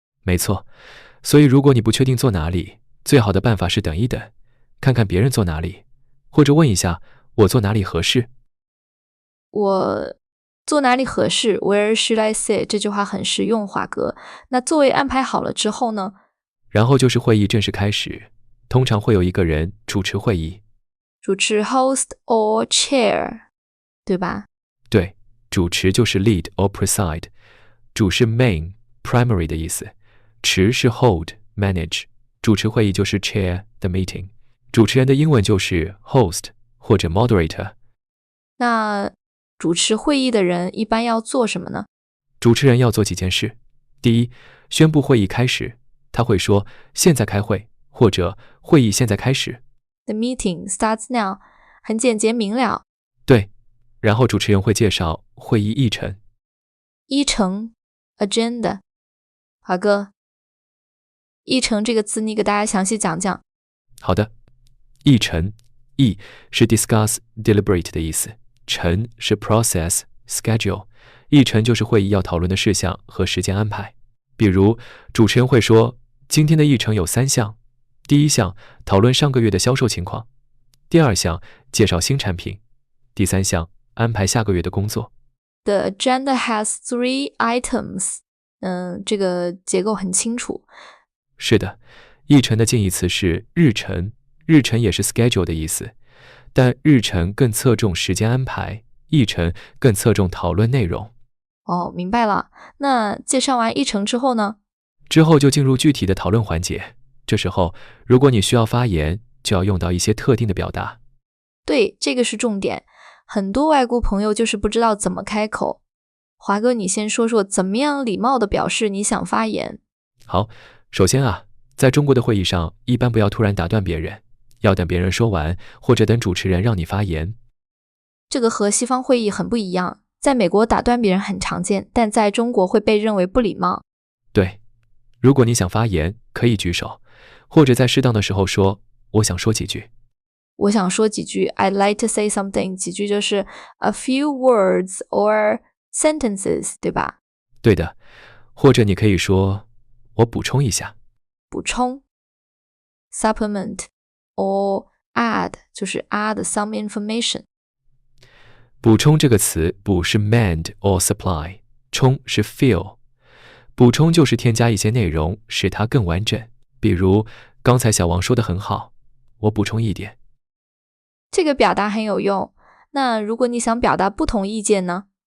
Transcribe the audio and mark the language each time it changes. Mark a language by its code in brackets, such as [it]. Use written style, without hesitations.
[zh] 没错，所以如果你不确定坐哪里，最好的办法是等一等，看看别人坐哪里，或者问一下我坐哪里合适。我坐哪里合适 [en] Where should I sit [zh] 这句话很实用，华哥。那座位安排好了之后呢？然后就是会议正式开始，通常会有一个人主持会议。主持 [en] host or chair， [zh] 对吧？对，主持就是 [en] lead or preside， [zh] 主是 [en] main primary [zh] 的意思，持是 [en] hold manage， [zh] 主持会议就是 [en] chair the meeting， [zh] 主持人的英文就是 host 或者 moderator。那主持会议的人一般要做什么呢？主持人要做几件事。第一，宣布会议开始，他会说现在开会，或者会议现在开始。 [en] The meeting starts now， [zh] 很简洁明了。对，然后主持人会介绍会议议程。议程 agenda。华哥，议程这个字你给大家详细讲讲。好的，议程，议是 [en] discuss deliberate [zh] 的意思，程是 [en] process schedule， [zh] 议程就是会议要讨论的事项和时间安排。比如主持人会说今天的议程有3项，第一项讨论上个月的销售情况，第二项介绍新产品，第三项安排下个月的工作。 [en] The agenda has 3 items， [zh] 这个结构很清楚。是的，议程的近义词是日程，日程也是 schedule 的意思，但日程更侧重时间安排，议程更侧重讨论内容。哦，明白了。那介绍完议程之后呢？之后就进入具体的讨论环节。这时候，如果你需要发言，就要用到一些特定的表达。对，这个是重点。很多外国朋友就是不知道怎么开口。华哥，你先说说怎么样礼貌地表示你想发言。好，首先啊，在中国的会议上，一般不要突然打断别人，要等别人说完，或者等主持人让你发言。这个和西方会议很不一样，在美国打断别人很常见，但在中国会被认为不礼貌。对，如果你想发言，可以举手，或者在适当的时候说，我想说几句。我想说几句 [en] I'd like to say something， [zh] 几句就是 [en] a few words or sentences， [zh] 对吧？对的，或者你可以说，我补充一下。补充 [en] supplement or add， [zh] 就是 [en] add some information。 [zh] 补充这个词，补是 [en] mend or supply， [zh] 充是 fill。补充就是添加一些内容，使它更完整。比如，刚才小王说的很好，我补充一点。这个表达很有用。那如果你想表达不同意见呢？